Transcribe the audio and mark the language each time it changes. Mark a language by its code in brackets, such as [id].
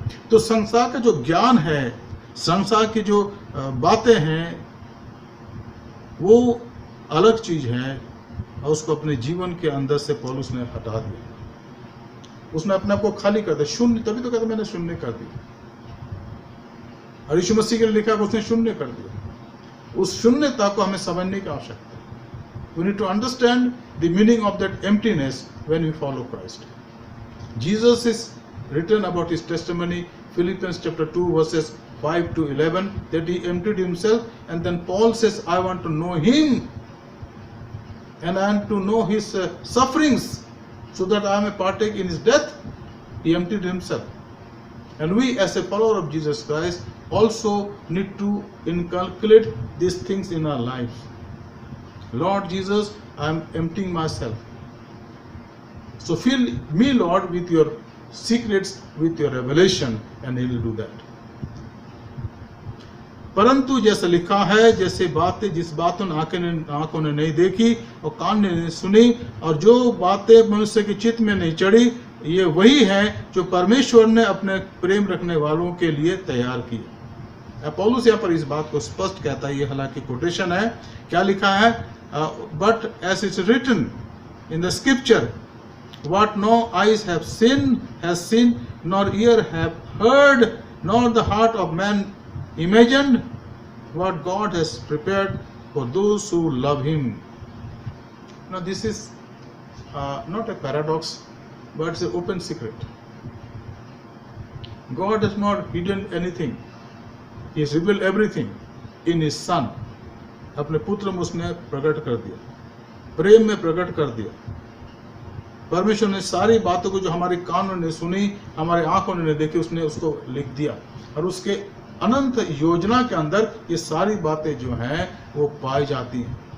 [hi] तो संसार का जो ज्ञान है, संसार की जो बातें हैं, वो अलग चीज है, और उसको अपने जीवन के अंदर से पौलुस ने हटा दिया। उसने अपने आप को खाली कर दिया, शून्य। तभी तो कहते मैंने शून्य कर दिया। और यीशु मसीह के लिए लिखा कि उसने शून्य कर दिया। उस शून्यता को हमें समझने की आवश्यकता है। [en] We need to understand the meaning of that emptiness when we follow Christ. Jesus is written about his testimony, Philippians chapter 2 verses 5 to 11, that he emptied himself, and then Paul says, I want to know him and I want to know his sufferings so that I may partake in his death. He emptied himself. And we as a follower of Jesus Christ also need to inculcate these things in our lives. Lord Jesus, I am emptying myself. So fill me, Lord, with your secrets, with your revelation, and he will do that. [hi] परंतु जैसे लिखा है, जैसे बातें जिस बातों आंखों ने नहीं देखी और कान ने नहीं सुनी, और जो बातें मनुष्य के चित्त में नहीं चढ़ी, ये वही है जो परमेश्वर ने अपने प्रेम रखने वालों के लिए तैयार की। पौलुस यहाँ पर इस बात को स्पष्ट कहता है, ये हालांकि कोटेशन है। क्या लिखा है? [en] But as it's written in the scripture, what no eyes have seen, has seen, nor ear have heard, nor the heart of man imagined, what God has prepared for those who love him. Now this is not a paradox, but it's an open secret. God has not hidden anything. He has revealed everything in his son. [hi] अपने पुत्र में उसने प्रकट कर दिया, प्रेम में प्रकट कर दिया। परमेश्वर ने सारी बातों को जो हमारे कानों ने सुनी, हमारे आंखों ने देखी, उसने उसको लिख दिया। और उसके अनंत योजना के अंदर ये सारी बातें जो हैं वो पाई जाती हैं।